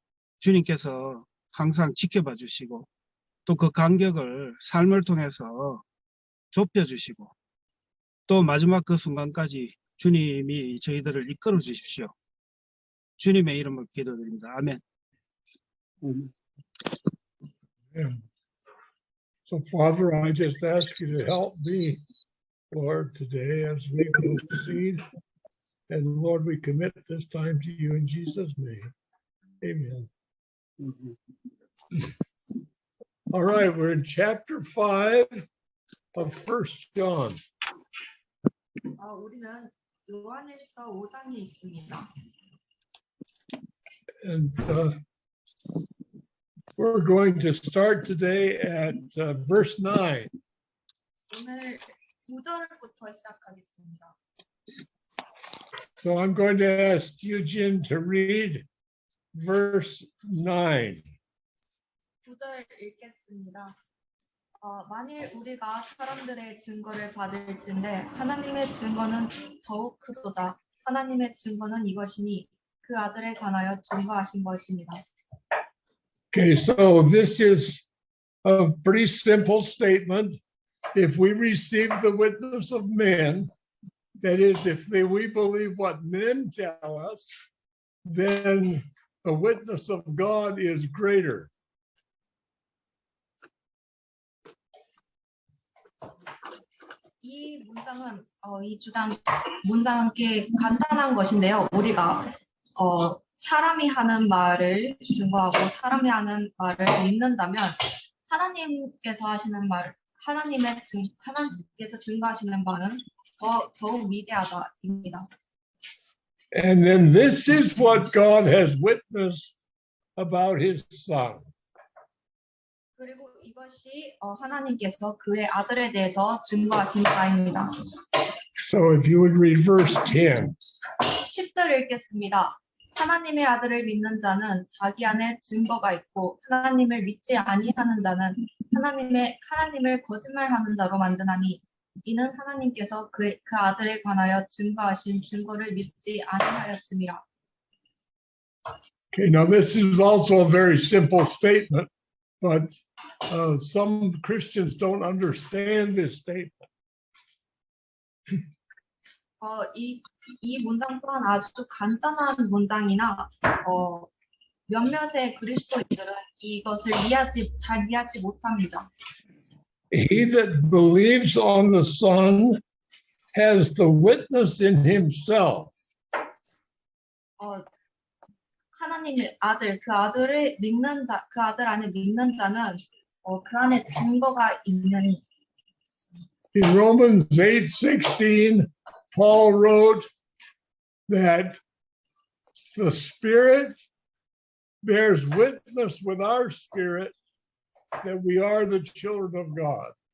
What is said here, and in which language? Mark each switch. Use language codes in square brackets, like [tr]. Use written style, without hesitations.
[ko] 주님께서 항상 지켜봐 주시고, 또 그 간격을 삶을 통해서 좁혀 주시고, 또 마지막 그 순간까지 주님이 저희들을 이끌어 주십시오. 주님의 이름으로 기도드립니다. 아멘. [en] So, Father, I just ask you to help me, Lord, today as we proceed. And Lord, we commit this time to you in Jesus' name. Amen. All right, we're in chapter 5 of 1 John. [ko] 우리는 요한일서 5장에 있습니다. [en] And we're going to start today at verse 9. [ko] 오늘 9절부터 시작하겠습니다. [en] So I'm going to ask Eugene to read verse 9. [ko] 9절 읽겠습니다. 만일 우리가 사람들의 증거를 받을진대 하나님의 증거는 더욱 크도다. 하나님의 증거는 이것이니 그 아들에 관하여 증거하신 것입니다. [en] Okay, so this is a pretty simple statement. If we receive the witness of men, that is, if we believe what men tell us, then the witness of God is greater. [ko] 이 문장은 이 문장은 꽤 간단한 것인데요. 우리가 사람이 하는 말을 증거하고 사람이 하는 말을 믿는다면 하나님께서 하시는 말, 하나님께서 증거하시는 말은 더욱 위대하다입니다. [en] And then this is what God has witnessed about his son. [ko] 그리고 이것이 하나님께서 그의 아들에 대해서 증거하신 바입니다. [en] So if you would read verse 10. [ko] 10절 읽겠습니다. 하나님의 아들을 믿는 자는 자기 안에 증거가 있고 하나님을 믿지 아니하는 자는 하나님을 거짓말하는 자로 만드나니 이는 하나님께서 그 아들에 관하여 증거하신 증거를 믿지 아니하였습니다. [en] Okay, now this is also a very simple statement, but some Christians don't understand this statement. [ko] 이 문장 또한 아주 간단한 문장이나 몇몇의 그리스도인들은 이것을 잘 이해하지 못합니다. [en] He that believes on the Son has the witness in himself. [ko] 하나님의 아들, 그 아들을 믿는 자, 그 아들 안에 믿는 자는 그 안에 증거가 있느니. [en] In Romans 8:16, Paul wrote that the Spirit bears witness with our spirit that we are the children of God.